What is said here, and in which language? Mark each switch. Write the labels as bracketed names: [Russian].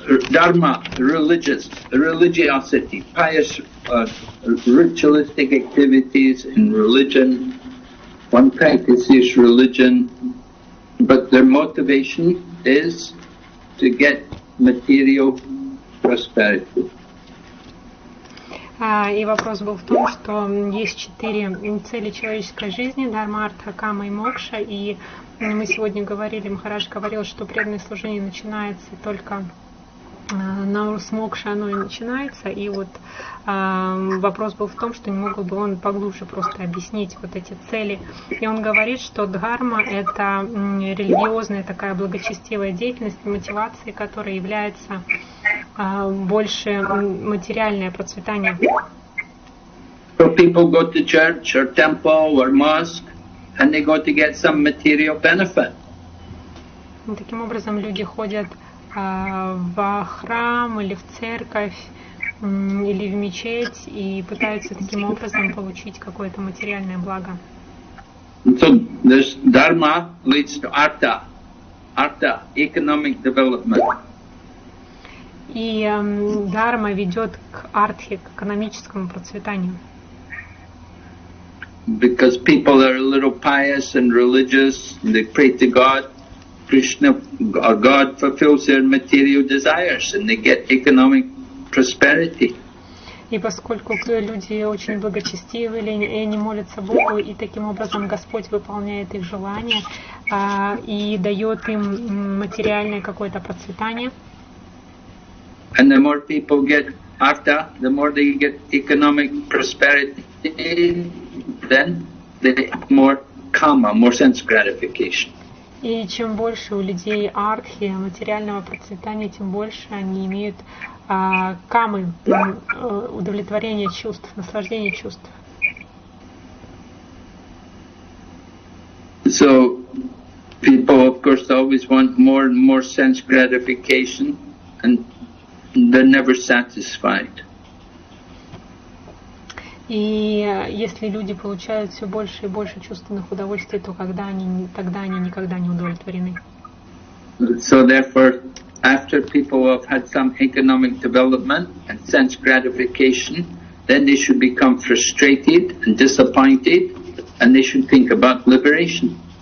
[English] Dharma, religiosity, pious ritualistic activities in religion. One practices religion, but their motivation is to get material prosperity. [Russian] И вопрос был в том, что есть 4 цели человеческой жизни: Дharma, Артха, Кама и Мокша. И мы сегодня говорили, Махарадж говорил, что преданное служение начинается только с Мокши, оно и начинается. И вот вопрос был в том, что не мог бы он поглубже просто объяснить вот эти цели. И он говорит, что дхарма — это религиозная такая благочестивая деятельность, мотивацией которой является больше материальное процветание. [English] So people go to church or temple or mosque and they go to get some material benefit. [Russian] Таким образом, люди ходят в храм или в церковь или в мечеть и пытаются таким образом получить какое-то материальное благо. [English] So this dharma leads to artha, economic development. [Russian] И дхарма ведет к артхе, к экономическому процветанию. [English] because people are a little pious and religious, and they pray to God, Krishna or God fulfills their material desires and they get economic prosperity. [Russian] И поскольку люди очень благочестивы, и они молятся Богу, и таким образом Господь выполняет их желания и дает им материальное какое-то процветание. [English] And the more people get artha, the more they get economic prosperity, then they have more kama, more sense gratification. [Russian] И чем больше у людей артхи, материального процветания, тем больше они имеют камы, удовлетворение чувств, наслаждение чувств. [English] So people, of course, always want more and more sense gratification, and they're never satisfied. [Russian] И если люди получают все больше и больше чувственных удовольствий, то тогда они никогда не удовлетворены. [English] So therefore, after people have had some economic development and sense gratification, then they should become frustrated and disappointed, and they should think about liberation.